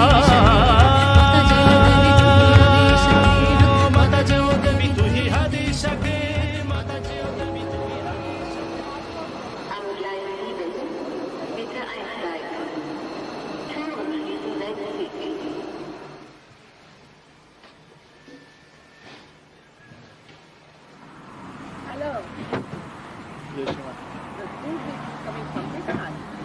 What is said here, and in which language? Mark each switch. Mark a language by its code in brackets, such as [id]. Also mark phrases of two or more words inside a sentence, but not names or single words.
[hi] माताजी ओ देवी तू ही आदि शक्ति, माताजी ओ देवी तू ही आदि शक्ति. [en] I would like to leave it with the eyesight. Travel is legacy. Hello. Yes, the food is coming from this side.